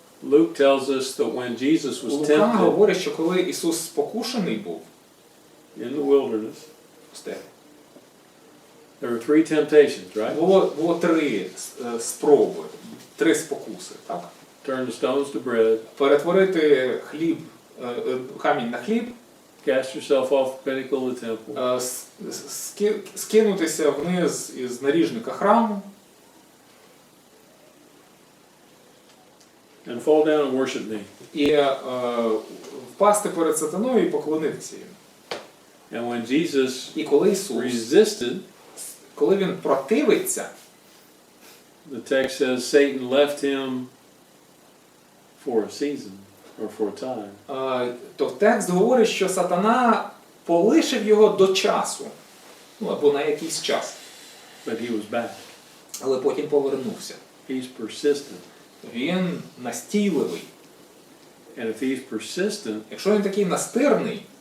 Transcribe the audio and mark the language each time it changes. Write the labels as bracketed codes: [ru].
[en] Luke tells us that when Jesus was [uk] Лука [en] tempted [uk] говорить, що коли Ісус спокушений був [en] in the wilderness, [uk] в пустелі, [en] there were three temptations, right? [uk] було три спроби, три спокуси. Так? [en] Turn the stones to bread, [uk] Перетворити камінь на хліб, [en] cast yourself off the pinnacle of the temple, [uk] скинутися вниз із наріжника храму [en] and fall down and worship me. [uk] і впасти перед сатаною і поклонитися йому. [en] And when Jesus [uk] І коли Ісус, [en] resisted, [uk] коли Він противиться, [en] the text says Satan left him for a season or for a time. [uk] То текст говорить, що сатана полишив його до часу, ну або на якийсь час, [en] But he was back. [uk] але потім повернувся. [en] He's persistent. [uk] Він настійливий. [en] And if he's persistent, [uk] Якщо він такий настирний,